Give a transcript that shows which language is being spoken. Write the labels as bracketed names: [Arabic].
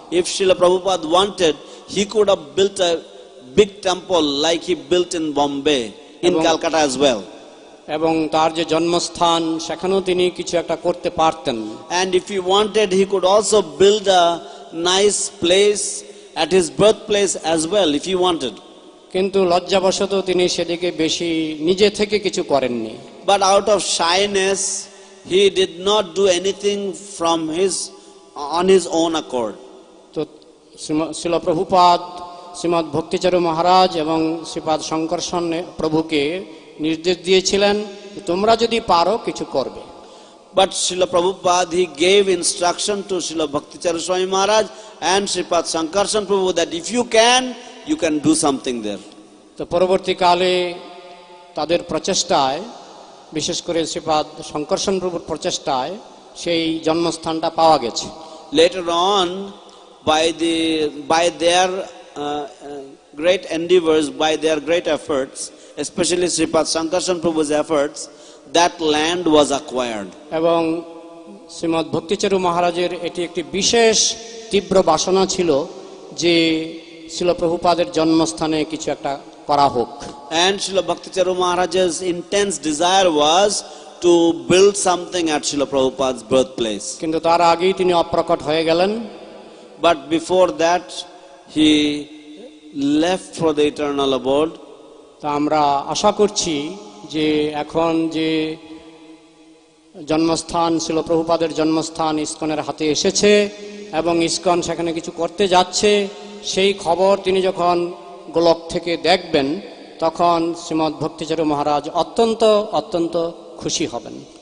[English] If Srila Prabhupada wanted, he could have built a big temple like he built in Bombay, in Calcutta as well. [Bangla] এবং তার যে জন্মস্থান সেখানেও তিনি কিছু একটা করতে পারতেন। [English] And if he wanted, he could also build a nice place at his birthplace as well, if he wanted. [Bangla] কিন্তু লজ্জাবশত তিনি সেদিকে বেশি নিজে থেকে কিছু করেননি। [English] But out of shyness, he did not do anything on his own accord. [Bangla] তো শ্রীল প্রভুপাদ শ্রীমৎ ভক্তিচারু মহারাজ এবং শ্রীপাদ শঙ্করসন প্রভুকে নির্দেশ দিয়েছিলেন তোমরা যদি পারো কিছু করবে। [English] But Srila Prabhupada, he gave instruction to Srila Bhakti Charu Swami Maharaj and Sripad Sankarshan Prabhu that if you can do something there. [Bangla] তো পরবর্তীকালে তাদের প্রচেষ্টায় বিশেষ করে শ্রীপাদ শঙ্করসন প্রভুর প্রচেষ্টায় সেই জন্মস্থানটা পাওয়া গেছে। [English] Later on, by their great endeavors, by their great efforts, especially Sripad Sankarshan Prabhu's efforts, that land was acquired. [Bangla] এবং শ্রীমৎ ভক্তিচারু মহারাজের এটি একটি বিশেষ তীব্র বাসনা ছিল যে শিল প্রভুপাদের জন্মস্থানে কিছু একটা করা হোক। [English] And Srila Bhakti Charu Maharaj's intense desire was to build something at Srila Prabhupada's birthplace. [Bangla] কিন্তু তার আগেই তিনি অপ্রকট হয়ে গেলেন। [English] But before that, he left for the eternal abode. [Bangla] তা আমরা আশা করছি যে এখন যে জন্মস্থান শিল প্রভুপাদের জন্মস্থান ইসকনের হাতে এসেছে এবং ইসকন সেখানে কিছু করতে যাচ্ছে, সেই খবর তিনি যখন গোলক থেকে দেখবেন তখন শ্রীমৎ ভক্তিচারু মহারাজ অত্যন্ত অত্যন্ত খুশি হবেন।